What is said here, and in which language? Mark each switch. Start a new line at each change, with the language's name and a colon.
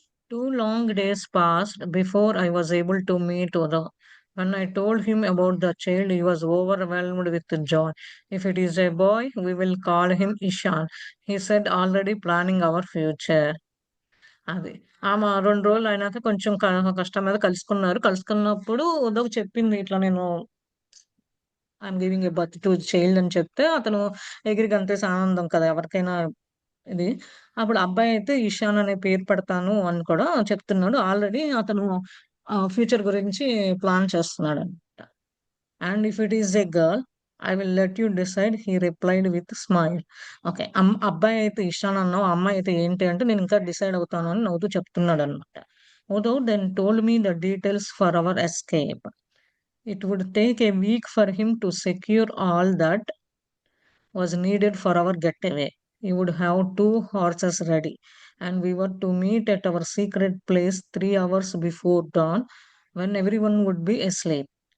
English: 2 long days passed before I was able to meet Uda. When I told him about the child, he was overwhelmed with joy. If it is a boy, we will call him Ishan. He said, already planning our future.
Telugu: అది. ఆమె 2 రోజులు అయినాక కొంచెం కష్టం మీద కలుసుకున్నారు. కలుసుకున్నప్పుడు ఉదవ్ చెప్పింది ఇట్లా నేను
English: I am giving a birth to child
Telugu: అని చెప్తే, అతను ఎగిరి గంతేసి ఆనందం కదా ఎవరికైనా ఇది. అప్పుడు అబ్బాయి అయితే ఇషాన్ అనే పేరు పెడతాను అని కూడా చెప్తున్నాడు. ఆల్రెడీ అతను ఫ్యూచర్ గురించి plan చేస్తున్నాడన్నమాట.
English: And if it is a girl, I will let you decide, he replied with smile. Okay.
Telugu: అబ్బాయి అయితే ఇషాన్ అన్నావు, అమ్మాయి అయితే ఏంటి అంటే నేను ఇంకా డిసైడ్ అవుతాను అని నవ్వుతూ చెప్తున్నాడన్నమాట.
English: Although then told me the details for our escape. It would take a week for him to secure all that was needed for our getaway. he would have two horses ready, and we were to meet at our secret place 3 hours before dawn when everyone would be asleep.